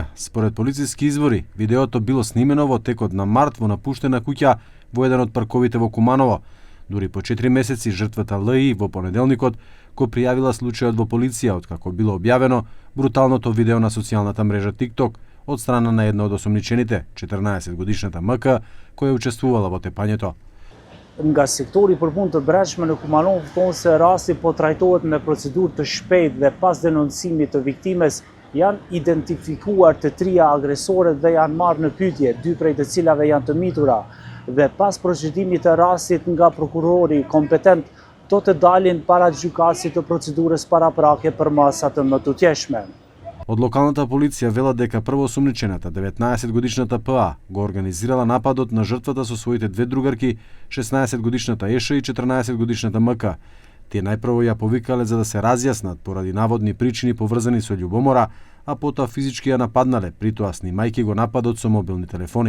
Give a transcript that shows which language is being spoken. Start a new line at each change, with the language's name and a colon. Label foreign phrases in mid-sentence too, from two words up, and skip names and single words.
Macedonian: Според полициски извори, видеото било снимено во текот на март во напуштена куќа во еден од парковите во Куманово. Дури по 4 месеци жртвата ЛИ во понеделникот го пријавила случајот во полиција откако било објавено бруталното видео на социјалната мрежа TikTok од страна на една од осомничените, 14-годишната МК, која учествувала во тепањето.
Albanian: Nga sektori për punë të brendshme në Kumanov thonë se rasti po trajtohet me procedurë të shpejtë dhe pas denoncimit të viktimes janë identifikuar të trija agresorët dhe janë marrë në pyetje, dy prej të cilave janë të mitura dhe pas procedimit të rastit nga prokurori kompetent do të dalin para gjykatësit të procedurës paraprake për masa të mëtutjeshme.
Macedonian: Од локалната полиција велат дека првоосумничената 19-годишната ПА го организирала нападот на жртвата со своите две другарки, 16-годишната Еша и 14-годишната МК. Тие најпрво ја повикале за да се разјаснат поради наводни причини поврзани со љубомора, а потоа физички ја нападнале, притоа снимајќи го нападот со мобилни телефони.